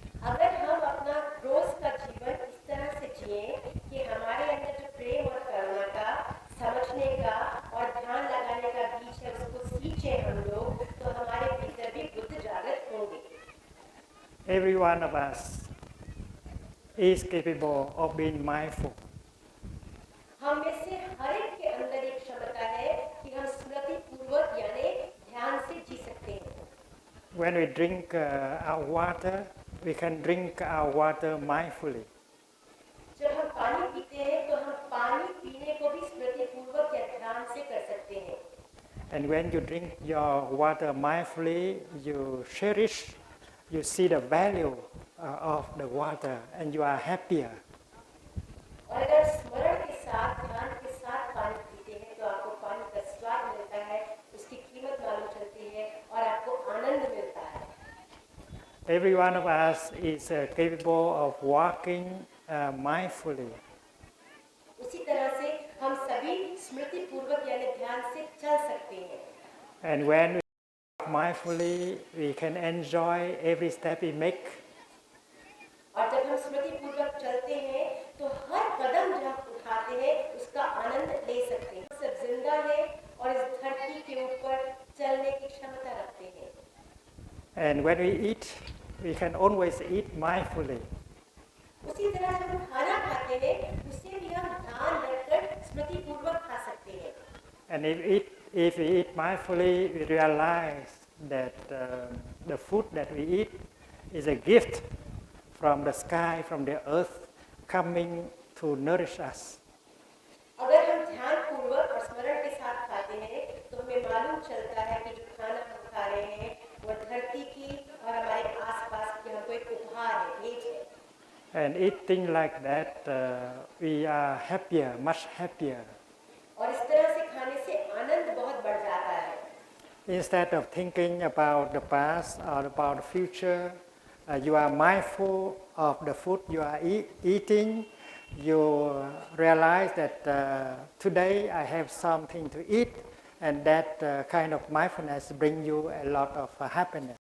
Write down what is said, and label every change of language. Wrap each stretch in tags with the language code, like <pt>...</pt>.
<hi>अगर हम अपना रोज का जीवन इस तरह से जिए कि हमारे अंदर जो प्रेम और करुणा का, समझने का और ध्यान लगाने का बीज है उसको सींचे हम लोग, तो हमारे भीतर भी बुद्ध जागृत होंगे।</hi> <en>Every one of us is capable of being mindful.</en> <hi>हम में से हर एक के अंदर एक क्षमता है कि हम स्मृति पूर्वक यानी ध्यान से जी सकते हैं।</hi> <en>When we drink our water, we can drink our water mindfully.</en> <hi>जब हम पानी पीते हैं तो हम पानी पीने को भी स्मृति पूर्वक या ध्यान से कर सकते हैं।</hi> <en>And when you drink your water mindfully, you cherish, you see the value of the water, and you are happier.</en> <hi>और अगर स्मरण के साथ, ध्यान के साथ पानी पीते हैं तो आपको पानी का स्वाद मिलता है, उसकी कीमत मालूम चलती है और आपको आनंद मिलता है।</hi> <en>Every one of us is capable of walking mindfully.</en> <hi>उसी तरह से हम सभी स्मृति पूर्वक यानी ध्यान से चल सकते हैं।</hi> <en>And when we walk mindfully, we can enjoy every step we make.</en> <hi>और जब हम स्मृति पूर्वक चलते हैं तो हर कदम जो हम उठाते हैं उसका आनंद ले सकते हैं। सब जिंदा है और इस धरती के ऊपर चलने की क्षमता रखते हैं।</hi> <en>And when we eat, we can always eat mindfully.</en> <hi>उसी तरह जब हम खाना खाते हैं उसे भी हम ध्यान रखकर स्मृति पूर्वक खा सकते हैं।</hi> <en>And if we eat mindfully, we realize that the food that we eat is a gift from the sky, from the earth, coming to nourish us.</en> <hi>अगर हम ध्यान पूर्वक और स्मरण के साथ खाते हैं तो हमें मालूम चलता है कि जो खाना हम खा रहे हैं वह धरती की और हमारे आसपास की हमको एक उपहार है, भेंट है।</hi> <en>And eating like that, we are happier, much happier.</en> <hi>और इस तरह से खाने से आनंद बहुत बढ़ जाता है।</hi> <en>Instead of thinking about the past or about the future, you are mindful of the food you are eating, you realize that today I have something to eat, and that kind of mindfulness brings you a lot of happiness.</en>